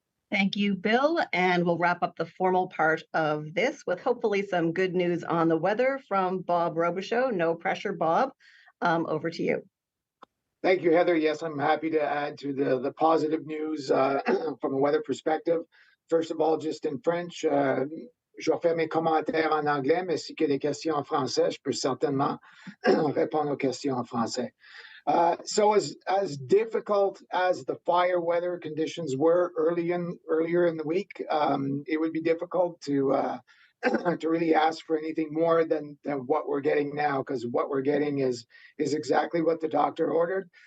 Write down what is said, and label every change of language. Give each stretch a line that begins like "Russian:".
English: Thank you, Bill. And we'll wrap up the formal part of this with hopefully some good news on the weather from Bob Robichaud. No pressure, Bob. Over to you. Thank you, Heather. Yes, I'm happy to add to the positive news from a weather perspective. First of all, just in French,
French: je vais faire mes commentaires en anglais, mais si il y a des questions en français, je peux certainement répondre aux questions en français.
English: So as difficult as the fire weather conditions were earlier in the week, it would be difficult to really ask for anything more than what we're getting now, because what we're getting is exactly what the doctor ordered.